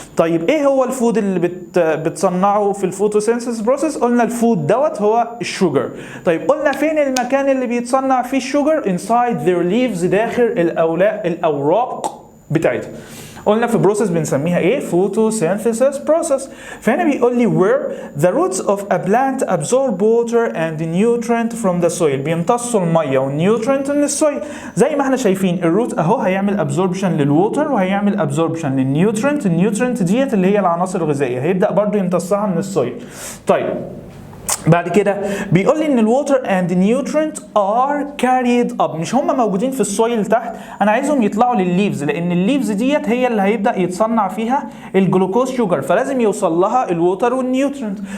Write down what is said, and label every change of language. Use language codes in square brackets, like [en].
[ar] طيب ايه هو الفود اللي بتصنعه في الفوتوسينثيسيس بروسيس؟ قلنا الفود دوت هو الشوجر. طيب قلنا فين المكان اللي بيتصنع فيه الشوجر؟ [en] inside their leaves، [ar] داخل الاوراق بتاعتها. قلنا في بروسيس بنسميها ايه؟ [en] photosynthesis process. [ar] فهنا بيقول لي [en] where the roots of a plant absorb water and nutrient from the soil، [ar] بيمتصوا الميه والنيوترينت من السويل. زي ما احنا شايفين الروت اهو هيعمل absorption للووتر وهيعمل absorption للنيوترينت. النيوترينت ديت اللي هي العناصر الغذائيه، هيبدا برضو يمتصها من السويل. طيب بعد كده بيقول لي ان الووتر اند نيوترينت ار كاريد اب، مش هم موجودين في السويل تحت، انا عايزهم يطلعوا للليفز، لان الليفز ديت هي اللي هيبدا يتصنع فيها الجلوكوز شوجر، فلازم يوصل لها الووتر والنيوترينت.